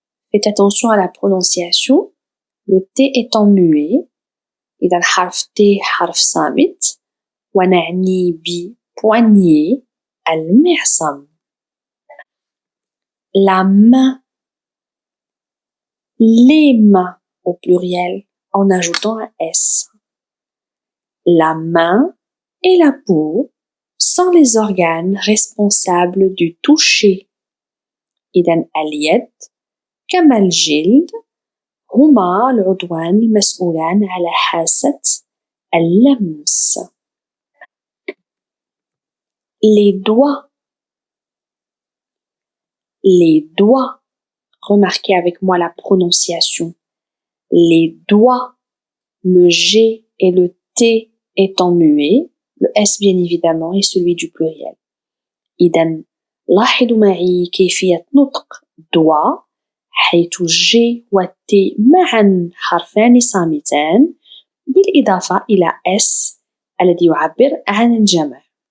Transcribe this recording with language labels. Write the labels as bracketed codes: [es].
[fr] Faites attention à la prononciation. Le T étant muet [ar] إذا حرف T حرف صامت ونعني ب poignée المعصم. [fr] La main, les mains au pluriel en ajoutant un S. La main et la peau sont les organes responsables du toucher. [ar] إذن اليد كما الجلد هما العضوان المسؤولان على حاسة اللمس. [fr] Les doigts. Les doigts. Remarquez avec moi la prononciation. Les doigts. Le G et le T étant muets. Le S bien évidemment est celui du pluriel. [ar] إذن لاحظوا معي كيفية نطق doigt حيث G و T معا حرفان صامتان بالإضافة إلى S الذي يعبر عن الجمع.